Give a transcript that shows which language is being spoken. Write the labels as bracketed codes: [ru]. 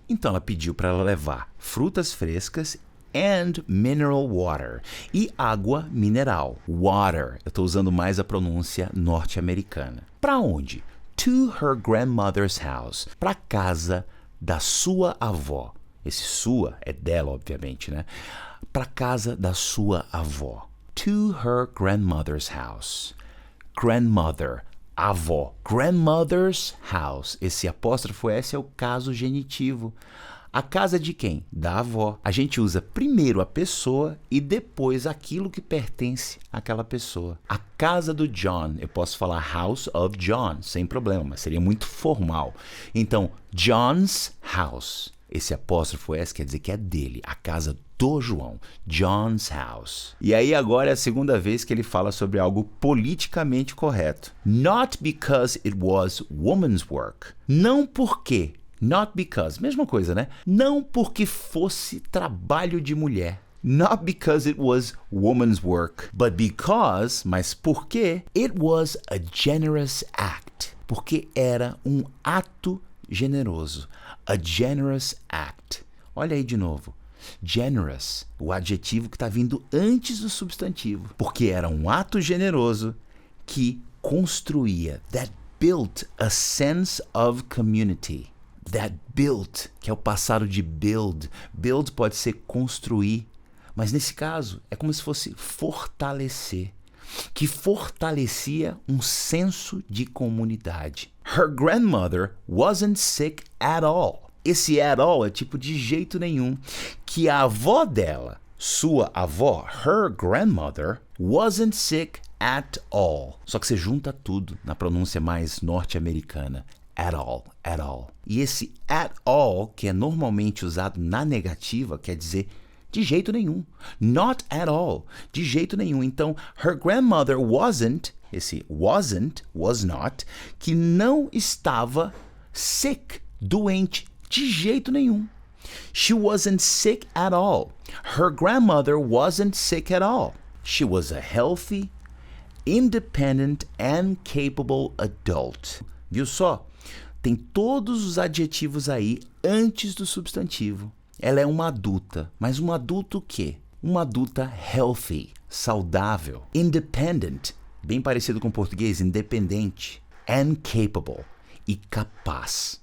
[pt] Então ela pediu para ela levar frutas frescas [en] and mineral water [pt] e água mineral, water. Eu estou usando mais a pronúncia norte-americana. Para onde? [en] To her grandmother's house, [pt] para casa da sua avó. Esse sua é dela, obviamente, né? Para casa da sua avó. [en] To her grandmother's house. Grandmother. Avó. Grandmother's house. [pt] Esse apóstrofo S é o caso genitivo. A casa de quem? Da avó. A gente usa primeiro a pessoa e depois aquilo que pertence àquela pessoa. A casa do John. Eu posso falar [en] house of John, [pt] sem problema, mas seria muito formal. Então, [en] John's house. [pt] Esse apóstrofo S quer dizer que é dele, a casa do João, John's house. E aí agora é a segunda vez que ele fala sobre algo politicamente correto. [en] Not because it was woman's work. [pt] Não porque, [en] not because, [pt] mesma coisa, né? Não porque fosse trabalho de mulher. [en] Not because it was woman's work, but because, [pt] mas porque, [en] it was a generous act. [pt] Porque era um ato generoso. [en] A generous act. [pt] Olha aí de novo. Generous, o adjetivo que está vindo antes do substantivo. Porque era um ato generoso que construía. [en] That built a sense of community. [pt] That built, que é o passado de build. Build pode ser construir. Mas nesse caso, é como se fosse fortalecer. Que fortalecia um senso de comunidade. [en] Her grandmother wasn't sick at all. [pt] Esse at all é tipo de jeito nenhum. Que a avó dela, sua avó, [en] her grandmother, wasn't sick at all. [pt] Só que você junta tudo na pronúncia mais norte-americana. At all, at all. E esse at all, que é normalmente usado na negativa, quer dizer de jeito nenhum. [en] Not at all. [pt] De jeito nenhum. Então, [en] her grandmother wasn't, [pt] esse wasn't, was not, que não estava sick, doente, de jeito nenhum. [en] She wasn't sick at all. Her grandmother wasn't sick at all. She was a healthy, independent and capable adult. [pt] Viu só? Tem todos os adjetivos aí antes do substantivo. Ela é uma adulta, mas um adulto o quê? Uma adulta healthy, saudável, independent, bem parecido com o português, independente, and capable, e capaz.